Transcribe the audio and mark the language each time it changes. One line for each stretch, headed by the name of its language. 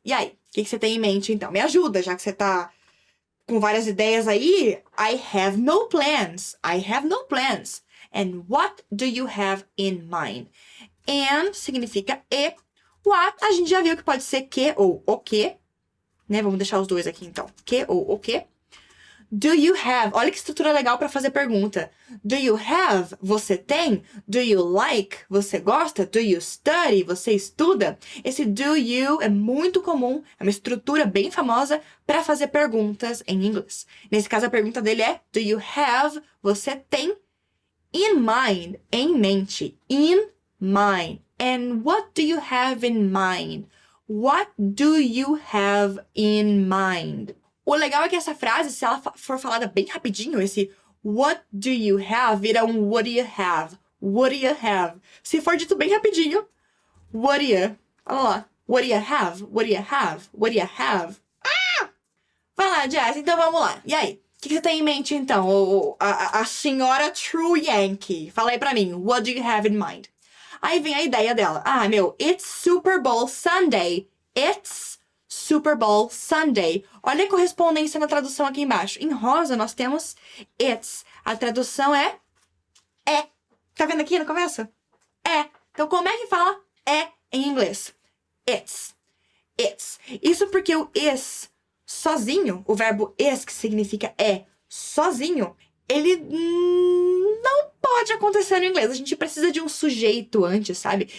Portuguese: E aí, o que você tem em mente, então? Me ajuda, já que você tá com várias ideias aí.
English: I have no plans. I have no plans. And what do you have in mind?
Portuguese: And significa e. What, a gente já viu que pode ser que ou o que. Né? Vamos deixar os dois aqui, então. Que ou o que.
English: Do you have?
Portuguese: Olha que estrutura legal para fazer pergunta.
English: Do you have?
Portuguese: Você tem?
English: Do you like?
Portuguese: Você gosta?
English: Do you study?
Portuguese: Você estuda? Esse do you é muito comum, é uma estrutura bem famosa para fazer perguntas em inglês. Nesse caso, a pergunta dele é
English: do you have?
Portuguese: Você tem?
English: In mind,
Portuguese: em mente.
English: In mind. And what do you have in mind? What do you have in mind?
Portuguese: O legal é que essa frase, se ela for falada bem rapidinho, esse
English: what do you have
Portuguese: vira um what do you have?
English: What do you have?
Portuguese: Se for dito bem rapidinho,
English: what do you?
Portuguese: Olha lá.
English: What do you have? What do you have? What do you have? Ah!
Portuguese: Vai lá, Jess, então vamos lá. E aí? O que você tem em mente, então? A senhora True Yankee. Fala aí pra mim.
English: What do you have in mind?
Portuguese: Aí vem a ideia dela.
English: Ah, meu, it's Super Bowl Sunday. It's Super Bowl Sunday.
Portuguese: Olha a correspondência na tradução aqui embaixo. Em rosa, nós temos it's. A tradução é. Tá vendo aqui no começo? É. Então, como é que fala em inglês? It's. It's. Isso porque o is sozinho, o verbo is, que significa sozinho, ele não pode acontecer no inglês. A gente precisa de um sujeito antes, sabe?